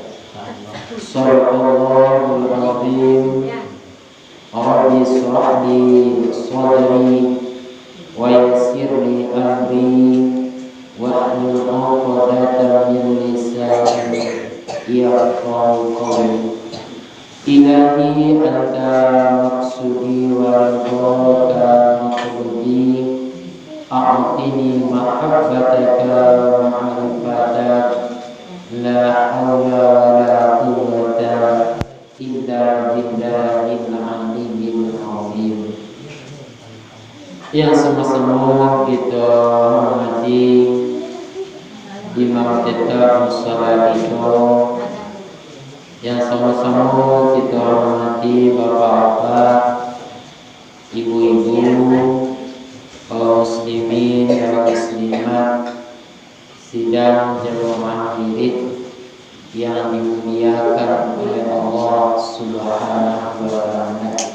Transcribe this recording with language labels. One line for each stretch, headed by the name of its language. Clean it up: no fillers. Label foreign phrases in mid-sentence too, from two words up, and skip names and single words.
Arabic: صدق الله العظيم. رب اشرح لي صدري ويسر لي أمري واحلل عقدة من لساني يفقهوا قولي. إلهي أنت مقصودي ورضاك مقصودي أعطني محبتك معرفتك لا حول ولا قوة إلا بالله العلي العظيم.
Indonesian: Yang sama-sama kita hormati imam tetap musala kita, yang sama-sama kita hormati bapak-bapak, ibu-ibu, kaum muslimin dan muslimat, sidang jemaah wirid yang dimuliakan oleh Allah
Arabic: سبحانه وتعالى.